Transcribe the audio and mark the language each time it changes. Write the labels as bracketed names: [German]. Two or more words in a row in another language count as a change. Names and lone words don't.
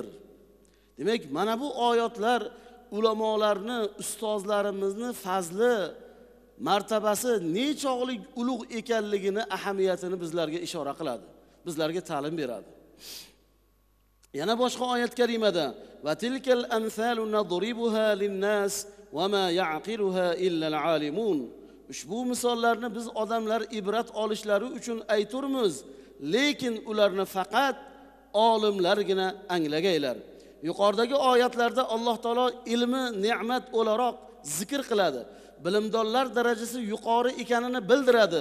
[Uzbek] Demak, mana bu oyatlar ulamolarni, ustozlarimizni fazli, martabasi nechog'lik ulug' ekanligini, ahamiyatini bizlarga ishora qiladi, bizlarga ta'lim beradi. Yana boshqa oyat karimada: [Arabic] "وتلك الأمثال نضربها للناس وما يعقلها إلا العالمون." [Uzbek] Ushbu misollarni biz odamlar ibrat olishlari uchun ayturmiz, lekin ularni faqat olimlargina anglagaylar. Yuqoridagi oyatlarda Alloh taolo ilmi ne'mat o'laroq zikr qiladi. Bilimdonlar darajasi yuqori ekanini bildiradi.